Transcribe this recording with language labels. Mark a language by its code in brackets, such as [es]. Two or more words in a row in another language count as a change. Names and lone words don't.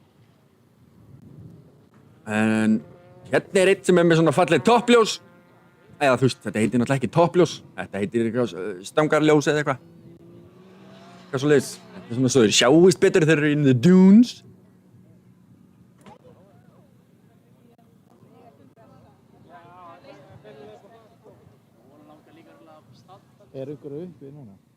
[is] En hérna er eitt sem er með svona falleg toppljós. eða þú veist, þetta heitir náttúrulega ekki toppljós, þetta heitir eitthvað stangarljós eða eitthvað. Eitthvað svoleiðis. Þetta svona svo þeir sjáist betur þegar þeir eru [en] in the dunes. [is] Ykkur uppi núna?